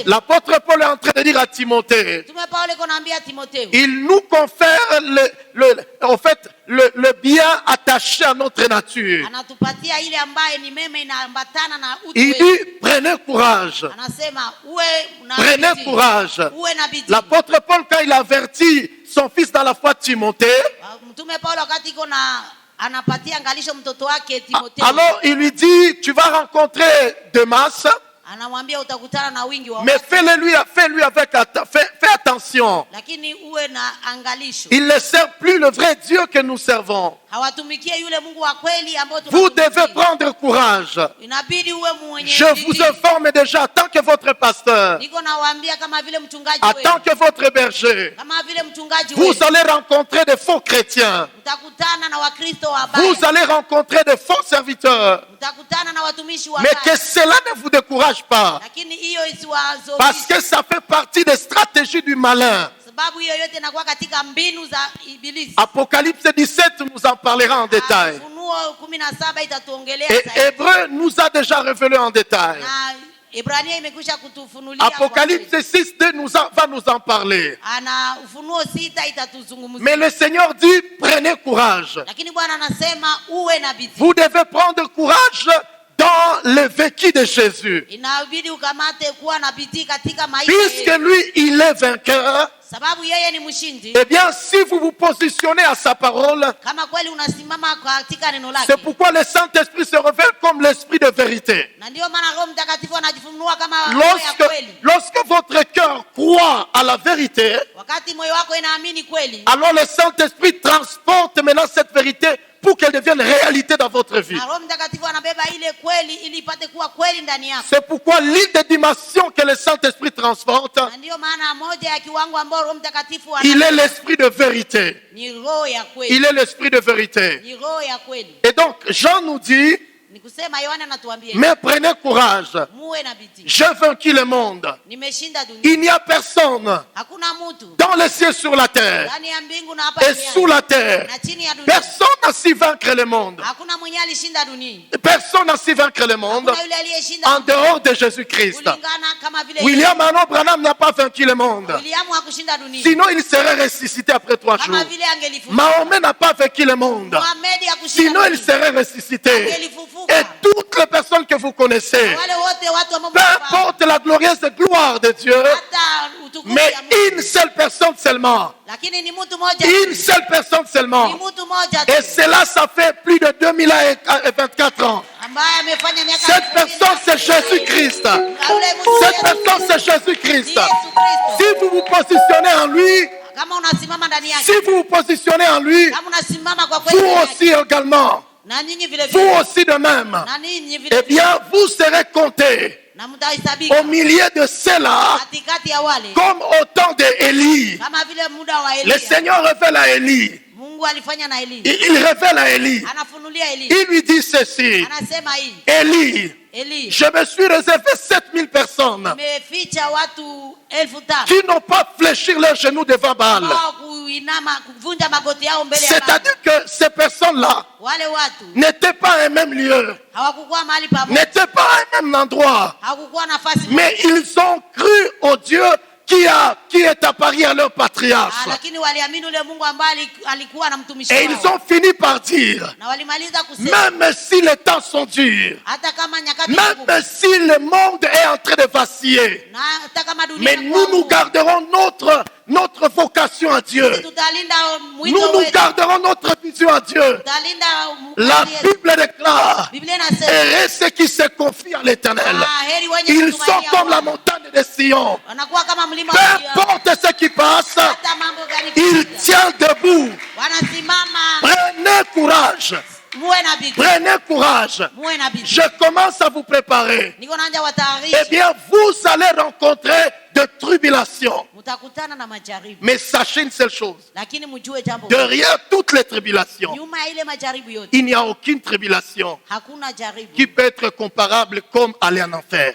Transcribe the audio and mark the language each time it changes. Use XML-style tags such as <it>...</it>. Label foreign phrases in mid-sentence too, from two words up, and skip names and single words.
<fr>l'apôtre Paul est en train de dire à Timothée,</fr> <sw>Mtume Paulo anaambia Timotheo,</sw> <fr>il nous confère le bien attaché à notre nature.</fr> <sw>anatupatia ile ambaye ni mema inaambatana na utu</sw> <fr>Il</fr> <sw>wetu.</sw> <fr>dit, prenez courage.</fr> <sw>Anasema uwe na</sw> <fr>Prenez</fr> <sw>bidii.</sw> <fr>courage.</fr> <sw>Uwe na bidii.</sw> <fr>L'apôtre Paul, quand il avertit son fils dans la foi Timothée,</fr> <sw>Mtume Paulo wakati iko na anapatia angalisho mtoto wake Timotheo,</sw> <fr>alors il lui dit, tu vas rencontrer Demas,</fr> <sw>anamwambia utakutana na wingi wa</sw> <fr>mais</fr> <sw>watu,</sw> <fr>fais-lui avec fais attention.</fr> <sw>lakini uwe na angalisho.</sw> <fr>Il ne sert plus le vrai Dieu que nous servons.</fr> <sw>Hawatumikie yule Mungu wa kweli ambao</sw> <fr>Vous devez</fr> <sw>tunamtumikia.</sw> <fr>prendre courage.</fr> <sw>Inabidi uwe mwenye</sw> <fr>Je vous</fr> <sw>bidii.</sw> <fr>informe déjà, en tant que votre pasteur,</fr> <sw>Niko nawaambia kama vile mchungaji</sw> <fr>en</fr> <sw>wewe,</sw> <fr>tant que votre berger,</fr> <sw>kama vile mchungaji</sw> <fr>vous</fr> <sw>wewe,</sw> <fr>allez rencontrer des faux chrétiens.</fr> <sw>mtakutana na Wakristo wabaya,</sw> <fr>Vous allez rencontrer des faux serviteurs.</fr> <sw>mtakutana na watumishi</sw> <fr>Mais</fr> <sw>wabaya.</sw> <fr>que cela ne vous décourage pas.</fr> <sw>Lakini hiyo isiwazo,</sw> <fr>Parce que ça fait partie des stratégies du malin.</fr> <sw>sababu hiyo yote inakuwa katika mbinu za ibilisi.</sw> <fr>Apocalypse 17 nous en parlera en détail.</fr> <sw>Ufunuo 17 itatuongelea</sw> <fr>Et</fr> <sw>zaidi.</sw> <fr>Hébreu nous a déjà révélé en détail.</fr> <sw>Na Ibrania imekwisha kutufunulia.</sw> <fr>Apocalypse 6 va nous en parler.</fr> <sw>Ana Ufunuo 6 itatuzungumzia.</sw> <fr>Mais le Seigneur dit, prenez courage.</fr> <sw>Lakini Bwana anasema uwe na bidii.</sw> <fr>Vous devez prendre courage dans le vécu de Jésus.</fr> <sw>Inabidi ukamate kuwa na bidii katika maisha</sw> <fr>Puisque</fr> <sw>yetu.</sw> <fr>lui, il est vainqueur,</fr> <sw>Sababu yeye ni mshindi.</sw> <fr>eh bien, si vous vous positionnez à sa parole,</fr> <sw>Kama kweli unasimama katika neno lake.</sw> <fr>c'est pourquoi le Saint-Esprit se révèle comme l'Esprit de vérité.</fr> <sw>Na ndio maana Roho Mtakatifu anajifunua kama roho ya kweli.</sw> <fr>Lorsque votre cœur croit à la vérité,</fr> <sw>Wakati moyo wako inaamini kweli,</sw> <fr>alors le Saint-Esprit transporte maintenant cette vérité pour qu'elle devienne réalité dans votre vie.</fr> <sw>na Roho Mtakatifu anabeba ile kweli ili ipate kuwa kweli ndani yako.</sw> <fr>C'est pourquoi l'une des dimensions que le Saint-Esprit transporte,</fr> <sw>Na ndio maana moja ya kiwango ambao Roho Mtakatifu</sw> <fr>il est l'Esprit de vérité.</fr> <sw>ni roho ya kweli.</sw> <fr>Il est l'Esprit de vérité.</fr> <sw>Ni roho ya kweli.</sw> <fr>Et donc, Jean nous dit,</fr> <sw>Ni kusema Yohana anatuambia,</sw> <fr>mais prenez courage.</fr> <sw>muwe na bidii.</sw> <fr>J'ai vaincu le monde.</fr> <sw>Nimeshinda dunia.</sw> <fr>Il n'y a personne</fr> <sw>Hakuna mtu</sw> <fr>dans les cieux, sur la terre</fr> <sw>ndani ya mbingu na hapa</sw> <fr>et sous la terre.</fr> <sw>na chini ya dunia.</sw> <fr>Personne n'a su vaincre le monde.</fr> <sw>Hakuna mwenye alishinda dunia.</sw> <fr>Personne n'a su vaincre le monde</fr> <sw>Hakuna yule aliyeshinda</sw> <fr>en dehors de Jésus-Christ.</fr> <sw>kulingana kama vile</sw> <fr>William Arnold Branham n'a pas vaincu le monde.</fr> <sw>William hakushinda dunia.</sw> <fr>Sinon, il serait ressuscité après 3 jours.</fr> <sw>Kama vile angelifufuka.</sw> <fr>Mahomet n'a pas vaincu le monde.</fr> <sw>Muhammad hakushinda</sw> <fr>Sinon, il</fr> <sw>dunia.</sw> <fr>serait ressuscité.</fr> <sw>Angelifufuka.</sw> <fr>Et toutes les personnes que vous connaissez,</fr> <sw>Wale wote watu ambao</sw> <fr>peu importe la glorieuse gloire de Dieu,</fr> <sw>hata utukufu</sw> <fr>mais</fr> <sw>ya Mungu.</sw> <fr>une seule personne seulement.</fr> <sw>Lakini ni mtu mmoja.</sw> <fr>Une seule personne</fr> <sw>Ni</sw> <fr>seulement.</fr> <sw>mtu mmoja tu</sw> <fr>Et cela, ça fait plus de 2000 ans et 24 ans.</fr> <sw>ambaye amefanya miaka</sw> <fr>Cette personne, c'est Jésus-Christ. Cette personne, c'est Jésus-Christ. Si vous vous positionnez en lui,</fr> <sw>kama unasimama ndani yake,</sw> <fr>si vous vous positionnez en lui,</fr> <sw>kama unasimama kwa kweli</sw> <fr>vous</fr> <sw>ndani yake,</sw> <fr>aussi également,</fr> <sw>na nyinyi vile</sw> <fr>vous</fr> <sw>vile,</sw> <fr>aussi de même,</fr> <sw>na nyinyi vile</sw> <fr>eh</fr> <sw>vile,</sw> <fr>bien, vous serez comptés</fr> <sw>na mtahesabika</sw> <fr>au milieu de ceux-là</fr> <sw>katikati ya wale</sw> <fr>comme au temps d'Élie.</fr> <sw>kama vile muda wa</sw> <fr>Le</fr> <sw>Elia.</sw> <fr>Seigneur révèle à Élie</fr> <sw>Mungu alifanya na Eli.</sw> <fr>Il révèle à Élie.</fr> <sw>Anafunulia Eli.</sw> <fr>Il lui dit ceci.</fr> <sw>Anasema hii.</sw> <fr>Élie,</fr> <sw>Eli,</sw> <fr>je me suis réservé 7000 personnes</fr> <sw>nimeficha watu 5,000</sw> <fr>qui n'ont pas fléchi leurs genoux devant Baal.</fr> <sw>ambao kuinama kuvunja magoti yao mbele ya Baba.</sw> <fr>C'est-à-dire que ces personnes-là</fr> <sw>Wale watu</sw> <fr>n'étaient pas à un même lieu,</fr> <sw>hawakukuwa mahali pamoja,</sw> <fr>n'étaient pas à un même endroit,</fr> <sw>hawakukuwa nafasi</sw> <fr>mais</fr> <sw>moja.</sw> <fr>ils ont cru au Dieu qui est apparu à leur patriarche.</fr> <sw>Lakini waliamini ule Mungu ambaye alikuwa na mtumishi</sw> <fr>Et</fr> <sw>wao.</sw> <fr>ils ont fini par dire,</fr> <sw>Na walimaliza kusema</sw> <fr>même si les temps sont durs,</fr> <sw>hata kama nyakati ngumu,</sw> <fr>même si le monde est en train de vaciller,</fr> <sw>na hata kama dunia</sw> <fr>mais nous garderons notre vocation à Dieu.</fr> <sw>tutalinda</sw> <fr>Nous</fr> <sw>mwito wetu,</sw> <fr>garderons notre vision à Dieu.</fr> <sw>tutalinda</sw> <fr>La</fr> <sw>kazi yetu.</sw> <fr>Bible déclare,</fr> <sw>Biblia inasema</sw> <fr>et ceux qui se confient à l'Éternel,</fr> <sw>heri wenye</sw> <fr>ils sont</fr> <sw>kutumainia</sw> <fr>comme la</fr> <sw>Bwana.</sw> <fr>montagne de Sion.</fr> <sw>Wanakuwa kama mlima</sw> <fr>Peu</fr> <sw>wa Sion.</sw> <fr>importe ce qui passe,</fr> <sw>Hata mambo gani</sw> <fr>il</fr> <sw>kupita,</sw> <fr>tient debout.</fr> <sw>wanasimama.</sw> <fr>Prenez courage.</fr> <sw>Muwe na bidii,</sw> <fr>Prenez courage.</fr> <sw>muwe na bidii.</sw> <fr>Je commence à vous préparer.</fr> <sw>Niko naanza</sw> <fr>Eh</fr> <sw>watayarisha,</sw> <fr>bien, vous allez rencontrer de tribulations.</fr> <sw>mtakutana na majaribu,</sw> <fr>Mais sachez une seule chose.</fr> <sw>lakini mjue jambo,</sw> <fr>Derrière toutes les tribulations,</fr> <sw>nyuma ya ile majaribu yote</sw> <fr>il n'y a aucune tribulation</fr> <sw>hakuna jaribu</sw> <fr>qui peut être comparable comme aller en enfer.</fr>